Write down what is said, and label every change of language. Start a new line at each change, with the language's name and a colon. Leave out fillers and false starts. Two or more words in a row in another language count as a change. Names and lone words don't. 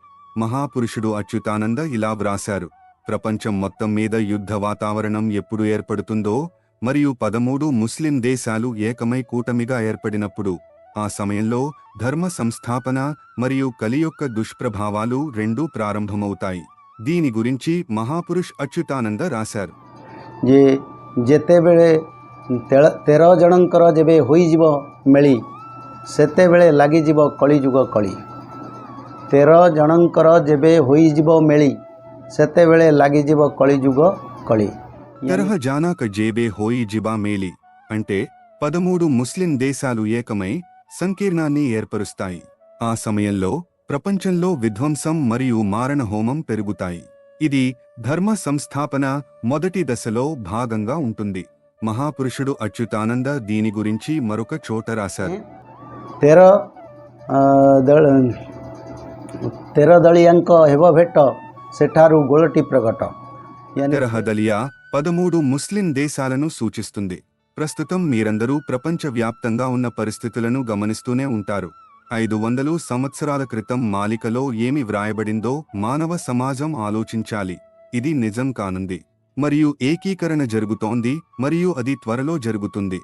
Telugu: మహాపురుషుడు అచ్యుతానంద ఇలా వ్రాశారు: ప్రపంచం మొత్తం మీద యుద్ధ వాతావరణం ఎప్పుడు ఏర్పడుతుందో మరియు 13 ముస్లిం దేశాలు ఏకమై కూటమిగా ఏర్పడినప్పుడు ఆ సమయంలో ధర్మ సంస్థాపన మరియు కలి యొక్క దుష్ప్రభావాలు రెండూ ప్రారంభమవుతాయి. దీని గురించి మహాపురుష్ అచ్యుతానంద రాశారు.
Odia: ଯେତେବେଳେ 13 ଜଣଙ୍କର ଯେବେ ହୋଇଯିବ ମେଳି ସେତେବେଳେ ଲାଗିଯିବ କଳିଯୁଗ କଳି। 13 ଜଣଙ୍କର ଯେବେ ହୋଇଯିବ ମେଳି ସେତେବେଳେ ଲାଗିଯିବ କଳିଯୁଗ କଳି। ତେର ଜଣଙ୍କ ଯେବେ ହୋଇ ଯିବ ମେଳି
Telugu: అంటే 13 ముస్లిం దేశాలు ఏకమై సంకీర్ణాన్ని ఏర్పరుస్తాయి. ఆ సమయంలో ప్రపంచంలో విధ్వంసం మరియు మారణ హోమం పెరుగుతాయి. ఇది ధర్మ సంస్థాపన మొదటి దశలో భాగంగా ఉంటుంది. మహాపురుషుడు అచ్యుతానంద దీని గురించి మరొక చోట రాశారు.
Odia: 13 ଦଳିଆଙ୍କ ହେବ ଭେଟ ସେଠାରୁ ଗୋଳଟି ପ୍ରକଟ।
Telugu: తెరహదలియా 13 ముస్లిం దేశాలను సూచిస్తుంది. ప్రస్తుతం మీరందరూ ప్రపంచవ్యాప్తంగా ఉన్న పరిస్థితులను గమనిస్తూనే ఉంటారు. 500 సంవత్సరాల క్రితం మాలికలో ఏమి వ్రాయబడిందో మానవ సమాజం ఆలోచించాలి. ఇది నిజం కానుంది మరియు ఏకీకరణ జరుగుతోంది మరియు అది త్వరలో జరుగుతుంది.